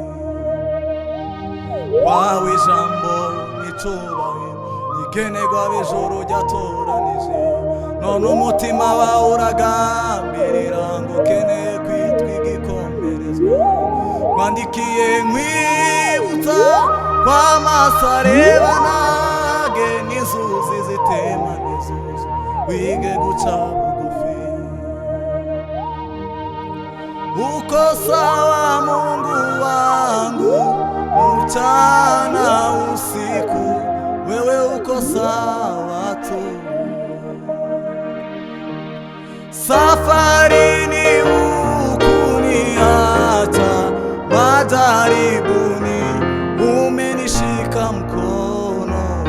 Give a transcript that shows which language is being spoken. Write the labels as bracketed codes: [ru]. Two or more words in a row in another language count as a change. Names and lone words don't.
[rn] Wawe ijambo n'icyubahiro, ikenerwa ab'ijuru ryatoranije, none umutima wawe uragambirira ngo ukeneye kwitwa igikomerezwa. Wandikiye nkwibutsa kw'amaso areba ntage, n'inzuzi zitema ntizuzure, wige guca bugufi. [sw] Uko sawa Mungu wangu, mchana usiku, wewe uko sawa tu. Safarini hukuniacha, majaribuni umenishika mkono.